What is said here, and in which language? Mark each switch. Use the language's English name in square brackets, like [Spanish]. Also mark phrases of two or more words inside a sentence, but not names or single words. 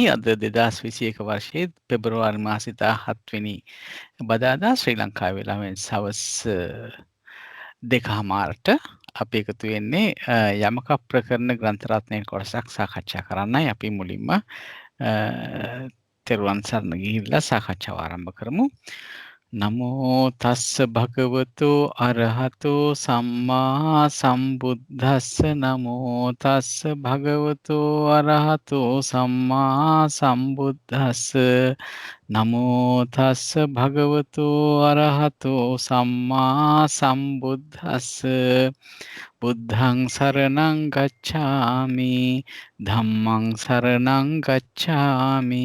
[Sinhala] අද 2021 වර්ෂයේ පෙබරවාරි මාසේ 17 වෙනි බදාදා ශ්‍රී ලංකා වේලාවෙන් සවස් 2:00ට අපි එකතු වෙන්නේ යමක ප්‍රකරණ ග්‍රන්ථ රත්නයේ කොටසක් සාකච්ඡා කරන්නයි. අපි මුලින්ම තෙරුවන් සරණ ගිහිල්ලා සාකච්ඡාව ආරම්භ කරමු. [Pali] නමෝ තස්ස භගවතු අරහතු සම්මා සම්බුද්දස්ස නමෝ තස්ස භගවතු අරහතු සම්මා සම්බුද්දස්ස නමෝ තස්ස භගවතු අරහතු සම්මා සම්බුද්දස්ස බුද්ධං සරණං ගච්ඡාමි ධම්මං සරණං ගච්ඡාමි